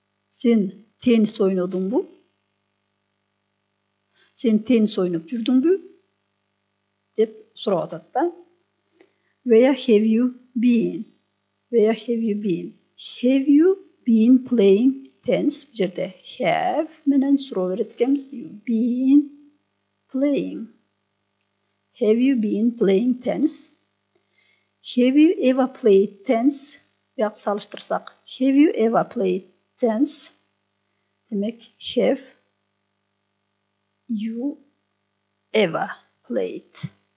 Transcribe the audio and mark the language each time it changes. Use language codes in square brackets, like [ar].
[ky] Сен теннис ойнодуңбу? Сен теннис ойноп жүрдүңбү? Деп сурап атат да. [en] Where have you been? Where have you been? Have you been playing tennis? [ky] Бул жерде have менен суроо берет экенбиз. [en] You been playing. Have you been playing tennis? Have you ever played tennis? [ky] Бияк салыштырсак, [en] have you ever played tennis? [ky] Демек, [en] have you ever played?